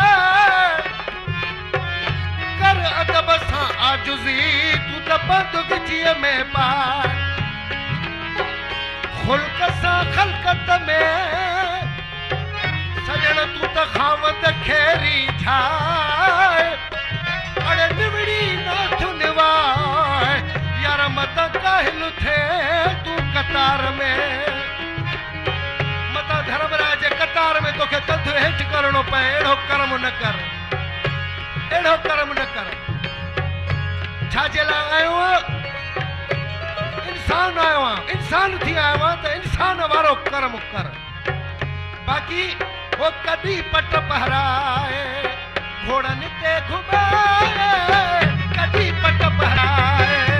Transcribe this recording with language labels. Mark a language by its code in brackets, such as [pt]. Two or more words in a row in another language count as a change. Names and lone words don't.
[sd] कर अदब सां आजुज़ी तू त बंदुगीअ में पाए खुल्क सां ख़लक़त में सजण तू त खावंद खेरी ठाहे अड़े निवड़ी नाथ निवाए यार मत काहिल थे तू कतार में मत धर्मराज कतार में तोखे कंध हेठि करणो पए अहिड़ो कर्म न कर अहिड़ो कर्म न कर छाजे लाइ आयो आहे इंसान आयो आहे इंसान थी आयो आहे त इंसान वारो कर्म कर बाक़ी वो कॾहिं पट पहराए घोड़नि ते घुमाए कॾहिं पट पहराए